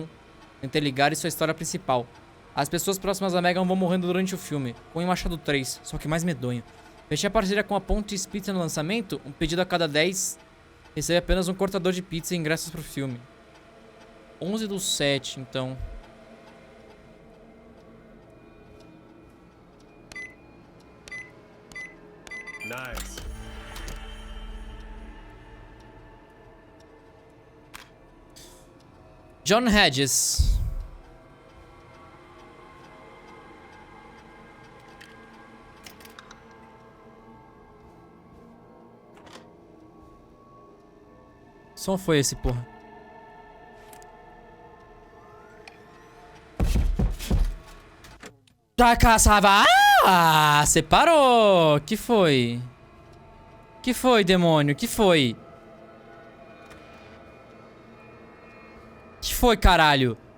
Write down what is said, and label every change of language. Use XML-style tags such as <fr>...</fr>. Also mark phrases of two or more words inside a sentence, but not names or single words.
<pt>Interligar sua história principal. As pessoas próximas a Megan vão morrendo durante o filme, com o Machado 3, só que mais medonho. Fechei a parceria com a Ponte Pizza no lançamento, um pedido a cada 10 recebe apenas um cortador de pizza e ingressos pro filme. 11 do 7, então... Nice. John Hedges. Som foi esse, porra. Tá caçava. Ah, separou. Que foi? Que foi, demônio? Que foi? Que foi, caralho?</pt>